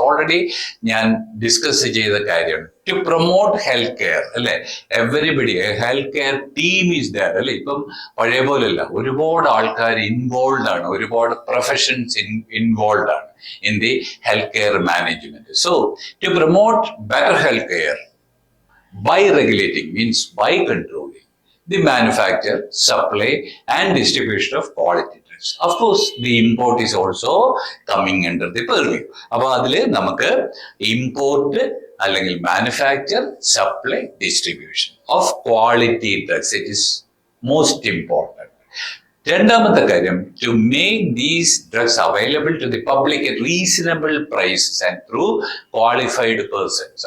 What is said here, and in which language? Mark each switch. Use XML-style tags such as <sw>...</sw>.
<en>already</en> <ml>ഞാൻ discuss ചെയ്ത കാര്യമാണ്.</ml> <en>To promote health care, അല്ലെ? Everybody health care team is there, അല്ലെ?</en> <ml>ഇപ്പം പഴയ പോലെയല്ല,</ml> <en>ഒരുപാട് ആൾക്കാർ ഇൻവോൾവ് ആണ്, ഒരുപാട് പ്രൊഫഷൻസ് ഇൻവോൾവ് ആണ് in the health care management. So to promote better health care by regulating means by controlling the manufacture, supply and distribution of quality drugs. Of course, the import is also coming under the purview.</en> <ml>അപ്പോൾ അതില് നമുക്ക്</ml> <en>Import അല്ലെങ്കിൽ manufacture, supply, distribution of quality drugs, it is most important.</en> <ml>രണ്ടാമത്തെ കാര്യം,</ml> <en>To make these drugs available to the public at reasonable prices and through qualified persons.</en>